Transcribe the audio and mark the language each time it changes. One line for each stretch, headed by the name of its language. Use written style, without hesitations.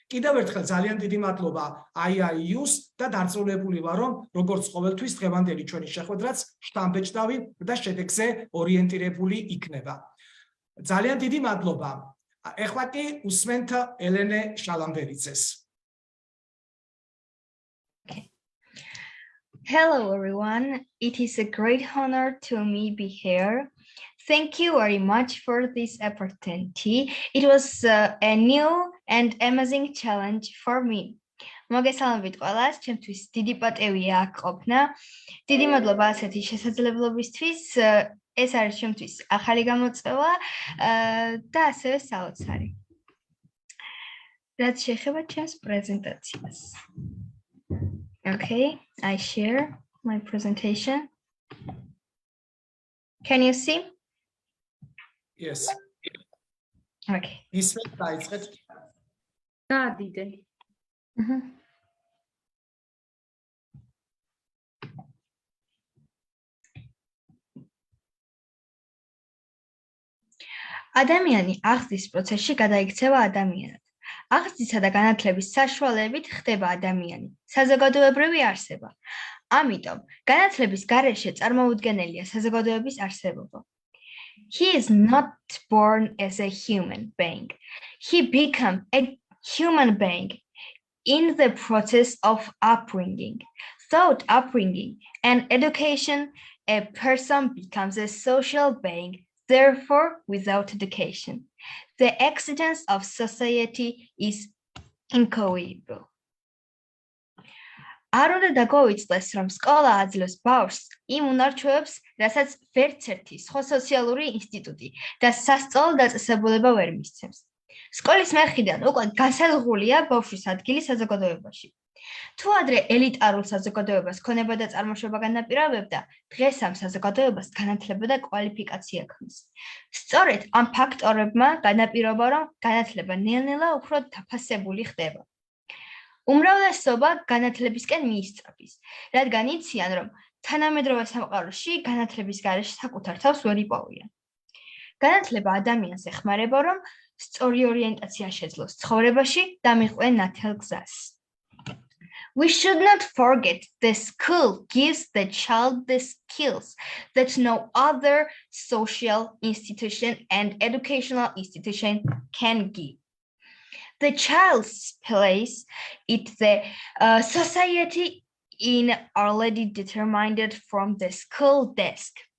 Georgian: კიდევ ერთხელ ძალიან დიდი მადლობა IIU-ს და დარწმუნებული ვარ, რომ როგორც ყოველთვის დღევანდელი ჩვენი შეხვედრაც შთამბეჭდავი და შედეგზე ორიენტირებული იქნება. ძალიან დიდი მადლობა. ეხლა კი უსმენთ ელენე შალამბერიძეს.
English: Hello everyone, it is a great honor to me be here. Thank you very much for this opportunity. It was a new and amazing challenge for me.
Georgian: მოგესალმებით ყველას, ჩემთვის დიდი პატივია აქ ყოფნა. დიდი მადლობა ასეთი შესაძლებლობისთვის. ეს არის ჩემთვის ახალი გამოწვევა და ასევე საოცარი. რაც შეეხება ჩემს პრეზენტაციას.
English: Okay, I share my presentation. Can you see? Yes. Okay.
Georgian: ისმენთ დაიწყეთ. Გადიდე. ადამიანი აღზრდის პროცესში გადაიქცევა ადამიანად. აღზრდისა და განათლების საშუალებით ხდება ადამიანი, საზოგადოებრივი არსება. ამიტომ განათლების გარეშე წარმოუდგენელია საზოგადოების არსებობა.
English: He is not born as a human being. He becomes a human being in the process of upbringing. Without upbringing and education, a person becomes a social being. Therefore, without education, the existence of society is incoherent.
Georgian: არ უნდა დაგვაუწყდეს, რომ სკოლა აძლევს ბავშვს იმ უნარჩვევებს, რასაც ვერც ერთი სხვა სოციალური ინსტიტუტი და სასწავლო დაწესებულება ვერ მისცემს. სკოლის მხრიდან უკვე განსაზღვრულია ბავშვის ადგილი საზოგადოებაში. თუ ადრე ელიტარულ საზოგადოებას ქონება და წარმოშობა განაპირობებდა, დღეს ამ საზოგადოებას განათლება და კვალიფიკაცია ქმნის. სწორედ ამ ფაქტორებმა განაპირობა, რომ განათლება ნელ-ნელა უფრო დაფასებული ხდება. უმრავლესობა განათლებისკენ მიისწრაფის, რადგან იციან, რომ თანამედროვე სამყაროში განათლების გარეშე საკუთარ თავს ვერ იპოვიან. განათლება ადამიანს ეხმარება, რომ სწორი ორიენტაცია შეძლოს ცხოვრებაში და მიყვენ ნათელ გზას.
English: We should not forget the school gives the child the skills that no other social institution and educational institution can give. The child's place in the society is already determined from the school desk.